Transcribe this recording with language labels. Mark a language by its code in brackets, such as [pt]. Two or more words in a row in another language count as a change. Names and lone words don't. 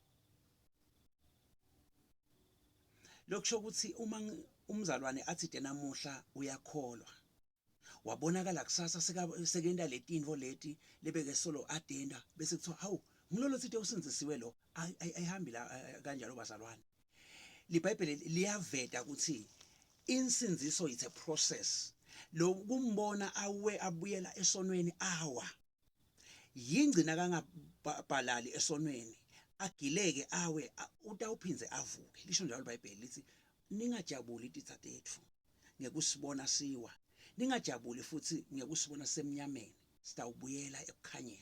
[ss] Lokusho ukuthi uma umzalwane athi namuhla uyakholwa, wabonakala kusasa sekenda letintfo leti lebeke solo adenda bese kuthiwa hawu ngilolo sithe usindzisiwe lo, ayihambi la kanjalo bazalwane. LiBhayibheli liyaveta ukuthi insindziso [en] it's a process. [ss] Lo kumbona abuyela esonweni awa, yingcina kangabhalali esonweni, agileke awe, utawuphinze avuke. Lisho njalo iBhayibheli lithi ningajabuli titha tethu ngekusibona siwa, ningajabuli futhi ngekusibona semnyameni, sitawubuyela ekukhanyeni.